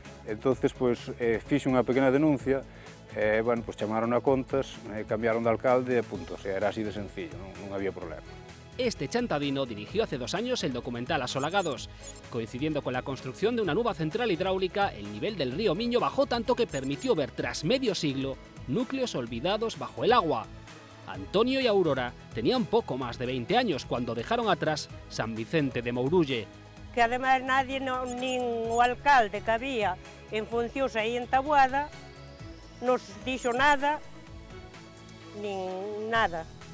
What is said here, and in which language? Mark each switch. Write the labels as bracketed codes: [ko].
[gl] Entonces, pois, fixe unha pequena denuncia, bueno, pois chamaron a contas, cambiaron de alcalde e punto, o sea, era así de sencillo, non había problema. [es] Este chantadino dirigió hace 2 años el documental Asolagados. Coincidiendo con la construcción de una nueva central hidráulica, el nivel del río Miño bajó tanto que permitió ver tras medio siglo núcleos olvidados bajo el agua. Antonio y Aurora tenían poco más de 20 años cuando dejaron atrás San Vicente de Mourulle. Que además nadie, [gl] nin o alcalde que había en funcións aí en Taboada, nos dixo nada, nin nada.